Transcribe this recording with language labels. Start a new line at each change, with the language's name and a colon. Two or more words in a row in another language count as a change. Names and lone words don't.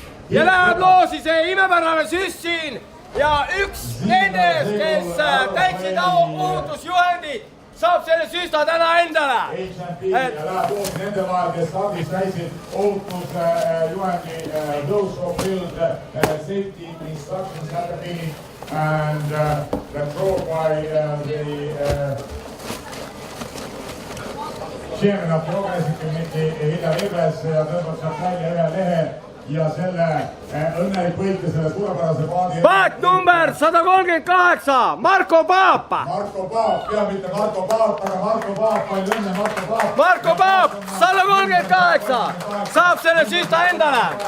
Estonian: ja läheb loosi see imepärane süst siin ja üks nendest, kes täitsid ohutusjuhendid, saab selle süsta täna endale. HMP ja läheb loosi nende vahel, kes stardis täitsid ohutusjuhendi.
English: Those fulfilled safety instructions at the beginning and controlled by the chairman of the organizing committee Hilja Libes
Estonian: ja tõmbab sealt välja ühe lehe ja selle õnnelik võitja selle suurepärase paadi. Paat number 138, Marko Paap. Marko Paap, peab mitte Marko Paap, aga Marko Paap, palju õnne Marko Paap. Marko Paap, 138, saab selle süsta endale.